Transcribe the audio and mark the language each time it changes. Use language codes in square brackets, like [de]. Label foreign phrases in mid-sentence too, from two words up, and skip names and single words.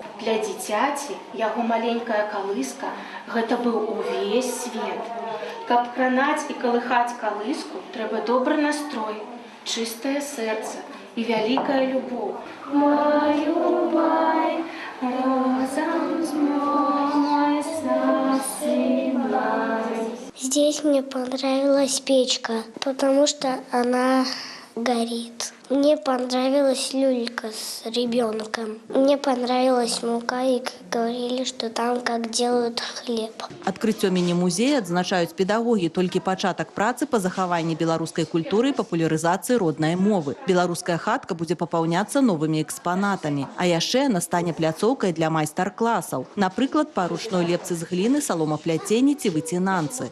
[be] Для дзіцяці яго маленькая калыска – гэта быў увесь свет. Каб кранаць і калыхаць калыску, трэба добры настрой, чыстае сэрца і вялікая любоў. Баю-бай, розам змой, засыпай. [ru] Здесь мне понравилась печка, потому что она горит. Мне понравилась люлька с ребенком. Мне понравилась мука, и говорили, что там как делают хлеб. [be] Адкрыццё міні-музея адзначаюць педагогі, толькі пачатак працы па захаванні беларускай культуры і папулярызацыі роднай мовы. Беларуская хатка будзе папаўняцца новымі экспанатамі. А яшчэ яна стане пляцоўкай для майстар-класаў. Напрыклад, па ручной лепцы з гліны, саломапляценні ці выцінанцы.